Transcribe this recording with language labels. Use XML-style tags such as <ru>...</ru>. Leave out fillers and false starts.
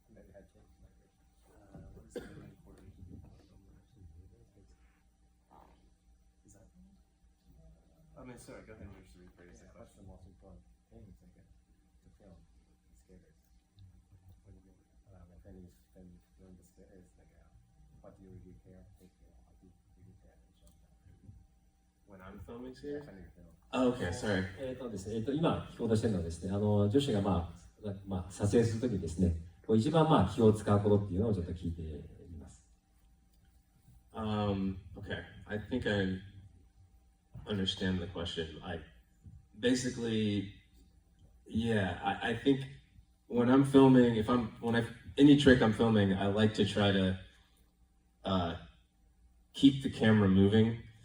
<en>What is the main important Is that? I mean, sorry. Go ahead and just rephrase the What's question. the most important thing to film skaters? When you film the skaters, what do you really care? What do you really care attention? When I'm filming here? Film. Oh, okay, sorry.</en> <ja>ですね、今聞こうとしてるのはですね、女子が撮影するときにですね、一番気を使うことっていうのをちょっと聞いてみます。</ja> <en>Okay, I think I understand the question. Basically, yeah, I think when I'm filming, any trick I'm filming, I like to try to keep the camera moving.</en>